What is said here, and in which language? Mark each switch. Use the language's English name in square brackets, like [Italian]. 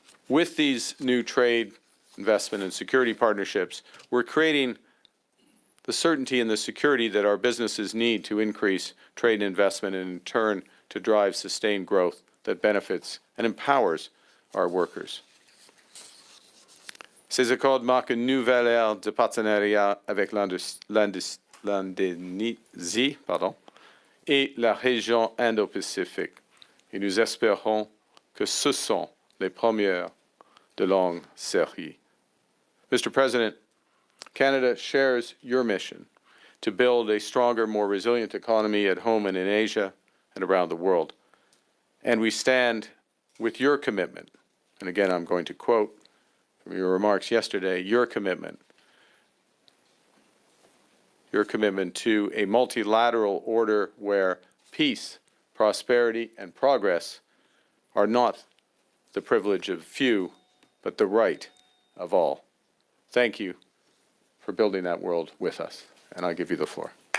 [English] With these new trade, investment, and security partnerships, we're creating the certainty and the security that our businesses need to increase trade and investment and, in turn, to drive sustained growth that benefits and empowers our workers. [French] Ces accords marquent une nouvelle ère de partenariat avec l'Indonésie et la région Indo-Pacifique. Et nous espérons que ce sont les premières de longue série. [English] Mr. President, Canada shares your mission to build a stronger, more resilient economy at home and in Asia and around the world. And we stand with your commitment, and again I'm going to quote from your remarks yesterday, your commitment to a multilateral order where peace, prosperity, and progress are not the privilege of few, but the right of all. Thank you for building that world with us, and I give you the floor.